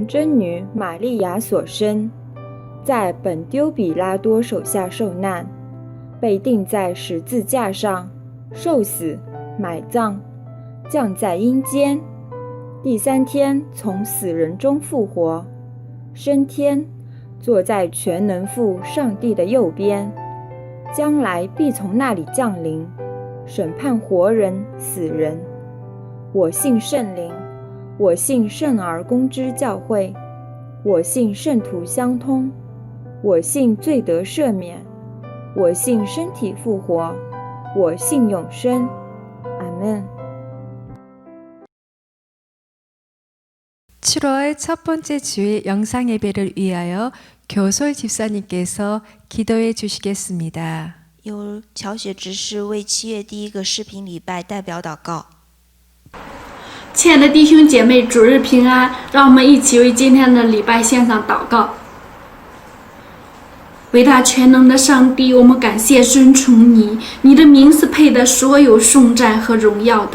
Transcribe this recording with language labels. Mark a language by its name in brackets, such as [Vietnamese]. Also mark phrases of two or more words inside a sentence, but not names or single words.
[Chinese] 贞女玛利亚所生，在本丢比拉多手下受难，被钉在十字架上，受死，埋葬，降在阴间，第三天从死人中复活，升天，坐在全能父上帝的右边，将来必从那里降临，审判活人死人。我信圣灵，我信圣而公之教会，我信圣徒相通，我信罪得赦免，我信身体复活，我信永生。阿们。 [Korean] 7월 첫 번째 주일 영상 예배를 위하여 교솔 집사님께서 기도해 주시겠습니다. [Chinese] 由乔雪执事为7月第1个视频礼拜代表祷告。亲爱的弟兄姐妹，主日平安！让我们一起为今天的礼拜献上祷告。伟大全能的上帝，我们感谢尊崇你，你的名是配得所有颂赞和荣耀的。